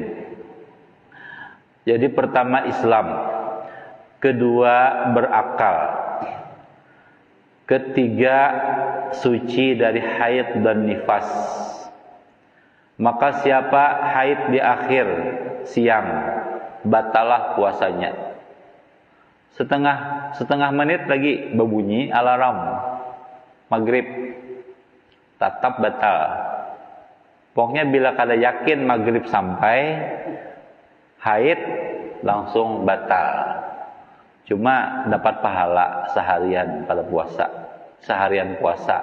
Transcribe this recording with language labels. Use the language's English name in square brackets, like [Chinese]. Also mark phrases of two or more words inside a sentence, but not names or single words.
[Banjar] Jadi pertama Islam, kedua berakal, ketiga suci dari haid dan nifas. Maka siapa haid di akhir siang, batalah puasanya. Setengah menit lagi berbunyi alarm maghrib, tetap batal. Pokoknya bila kada yakin maghrib sampai, haid langsung batal. Cuma dapat pahala seharian pada puasa, seharian puasa.